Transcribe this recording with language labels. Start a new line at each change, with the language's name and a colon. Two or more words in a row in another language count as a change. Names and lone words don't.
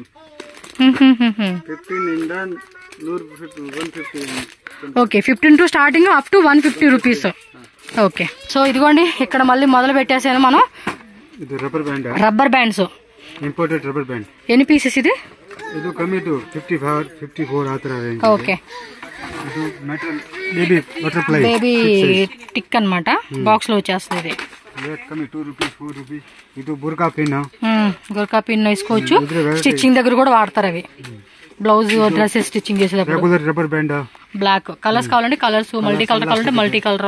Telugu: ఓకే
English: 15 to starting up to 150 rupees
Telugu: ఓకే సో ఇదిగోండి ఇక్కడ మళ్ళీ మొదలు పెట్టేసాను మనం
English: rubber bands imported rubber band
Telugu: ఎన్ని పీసెస్ ఇది
Kannada: ಇದು ಕಮ್ಮಿ ಇದು 54 ಆ ತರ ರೇಂಜ್
Telugu: ఓకే
English: ಇದು metal butterfly baby tick
Telugu: అన్నమాట బాక్స్ లో వచ్చేస్తుంది ఇది రేట్ కమ్మి
English: 2 rupees 4 rupees
Telugu: ఇది
English: burqa pin
Telugu: వేసుకోవచ్చు స్టిచ్చింగ్ దగ్గర కూడా వాడతారు అవి
English: blouse dresses stitching
Telugu: చేసేటప్పుడు
English: regular rubber band black colors కావాలంటే colors multi color కావాలంటే multi color